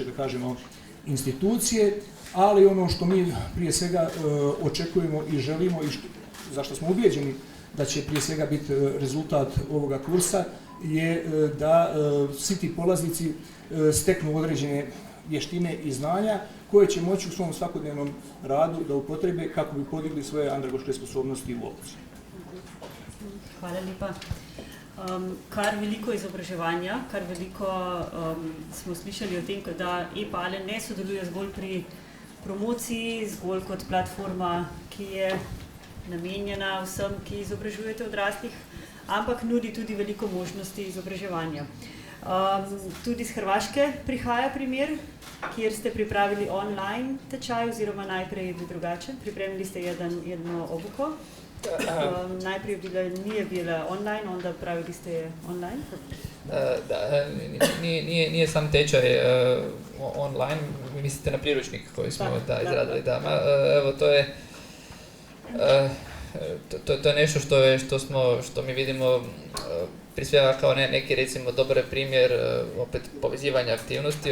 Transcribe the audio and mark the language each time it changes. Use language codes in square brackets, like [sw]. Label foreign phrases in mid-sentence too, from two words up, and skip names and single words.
[bs] da kažemo, institucije, ali ono što mi prije svega očekujemo i želimo i za što smo ubijeđeni da će prije svega biti rezultat ovoga kursa je da svi ti polaznici steknu određene vještine i znanja koje će moći u svom svakodnevnom radu da upotrebe kako bi podigli svoje andragoške sposobnosti u obuci. [sl] Hvala lepa. Kar veliko izobraževanja, kar veliko smo slišali o tem, da EPALE ne sodeluje zgolj pri promociji, zgolj kot platforma, ki je namenjena vsem, ki izobražujete odraslih, ampak nudi tudi veliko možnosti izobraževanja. Tudi z Hrvaške prihaja primer, kjer ste pripravili online tečaj, oziroma najprej je bil drugačen, [hr] pripremili ste jedno obuko. Najprije nije bila online, onda pravili ste je online? Da, nije sam tečaj online, mislite na priručnik koji smo izradili. Evo, to je nešto što mi vidimo prije svega kao neki, recimo, dobar primjer opet povezivanja aktivnosti.